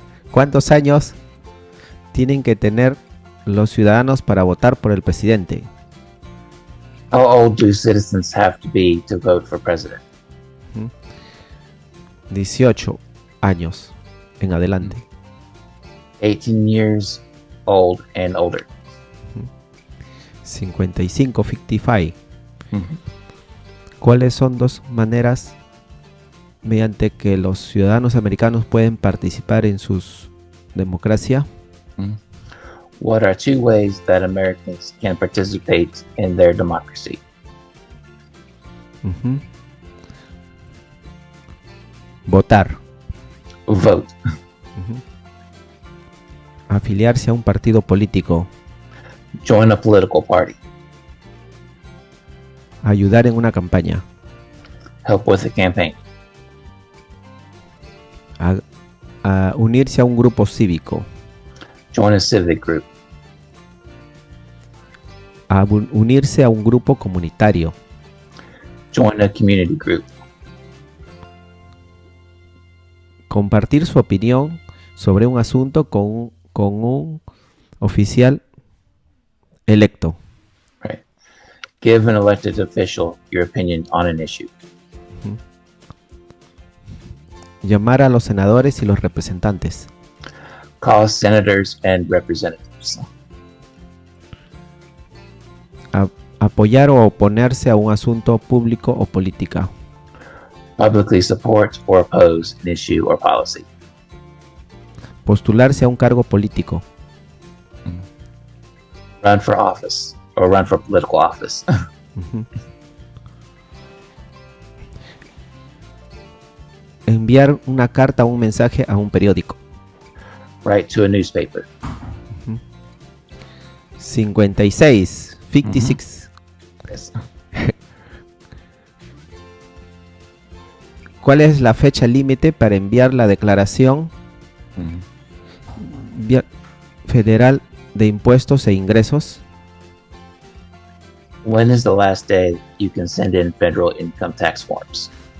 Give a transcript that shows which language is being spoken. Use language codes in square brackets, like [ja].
[es] ¿Cuántos años tienen que tener los ciudadanos para votar por el presidente? [en] How old do citizens have to be to vote for president? [es] 18 años en adelante. [en] 18 years old and older. 55. [es] ¿Cuáles son dos maneras mediante que los ciudadanos americanos pueden participar en su democracia? [en] What are two ways that Americans can participate in their democracy? [es] Votar. [en] Vote. [es] Afiliarse a un partido político. [en] Join a political party. [es] Ayudar en una campaña. [en] Help with a campaign. [es] A unirse a un grupo cívico. [en] Join a civic group. [es] A unirse a un grupo comunitario. [en] Join a community group. [es] Compartir su opinión sobre un asunto con un oficial electo. [en] Right. Give an elected official your opinion on an issue. [es] Llamar a los senadores y los representantes. [en] Call senators and representatives. [es] Apoyar o oponerse a un asunto público o política. [en] Publicly support or oppose an issue or policy. [es] Postularse a un cargo político. [en] Run for office or run for political office. [es] Enviar una carta o un mensaje a un periódico. [en] Write to a newspaper. 56. Yes. [es] ¿Cuál es la fecha límite para enviar la declaración federal de impuestos e ingresos? [en] When is the last day you can send in federal income tax forms?